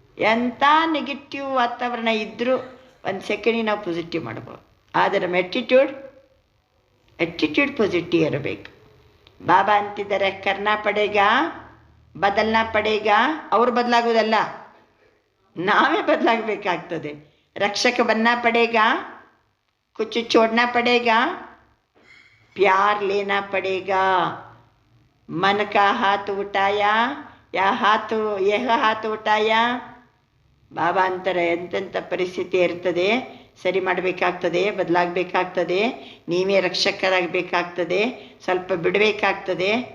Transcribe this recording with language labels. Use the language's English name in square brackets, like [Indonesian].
[Kannada] ಎಂಥ ನೆಗೆಟಿವ್ ವಾತಾವರಣ ಇದ್ದರೂ 1 ಸೆಕೆಂಡಿಗೆ ನಾವು ಪಾಸಿಟಿವ್ ಮಾಡ್ಬೋದು. ಆದರೆ ನಮ್ಮ ಎಟಿಟ್ಯೂಡ್ ಪಾಸಿಟಿವ್ ಇರಬೇಕು. ಬಾಬಾ ಅಂತಿದ್ದಾರೆ, [Hindi] ಕರ್ನಾ ಪಡೇಗಾ, ಬದಲ್ನಾ ಪಡೇಗಾ. [Kannada] ಅವ್ರು ಬದಲಾಗೋದಲ್ಲ, ನಾವೇ ಬದಲಾಗಬೇಕಾಗ್ತದೆ. [Hindi] रक्षक बनना पड़ेगा, कुछ छोड़ना पड़ेगा, प्यार लेना पड़ेगा. मन का हाथ उठाया, ಯಾ ಹಾತು ಯಹ ಹಾತು ಊಟಾಯ. [Kannada] ಬಾಬಾ ಅಂತಾರೆ ಎಂತೆಂಥ ಪರಿಸ್ಥಿತಿ ಇರ್ತದೆ, ಸರಿ ಮಾಡಬೇಕಾಗ್ತದೆ, ಬದಲಾಗಬೇಕಾಗ್ತದೆ, ನೀವೇ ರಕ್ಷಕರಾಗಬೇಕಾಗ್ತದೆ, ಸ್ವಲ್ಪ ಬಿಡಬೇಕಾಗ್ತದೆ.